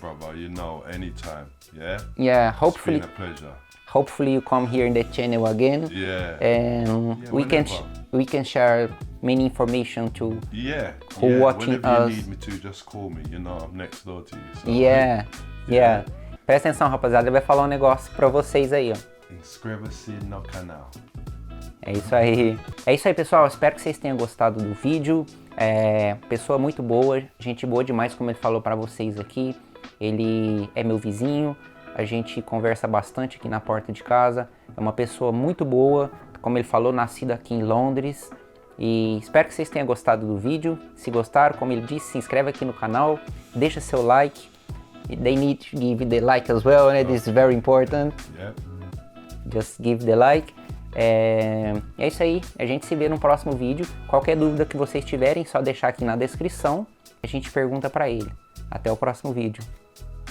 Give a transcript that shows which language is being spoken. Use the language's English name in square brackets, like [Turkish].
[English] Brother, you know, anytime. Hopefully. It's been a pleasure. Hopefully you come here in the channel again. And we can share many information to who watching Whenever us. you need me to, just call me. You know, I'm next door to you. So [Portuguese] Presta atenção, rapaziada. Ele vai falar um negócio pra vocês aí, ó. Inscreva-se no canal. É isso aí. É isso aí, pessoal. Espero que vocês tenham gostado do vídeo. Pessoa muito boa, gente boa demais, como ele falou pra vocês aqui. Ele é meu vizinho. A gente conversa bastante aqui na porta de casa. É uma pessoa muito boa. Como ele falou, nascida aqui em Londres. E espero que vocês tenham gostado do vídeo. Se gostaram, como ele disse, se inscreve aqui no canal, deixa seu like. [English] They need to give the like as well, né? This is very important. Yeah. Just give the like. [Portuguese] É isso aí, a gente se vê no próximo vídeo. Qualquer dúvida que vocês tiverem, só deixar aqui na descrição. A gente pergunta pra ele. Até o próximo vídeo.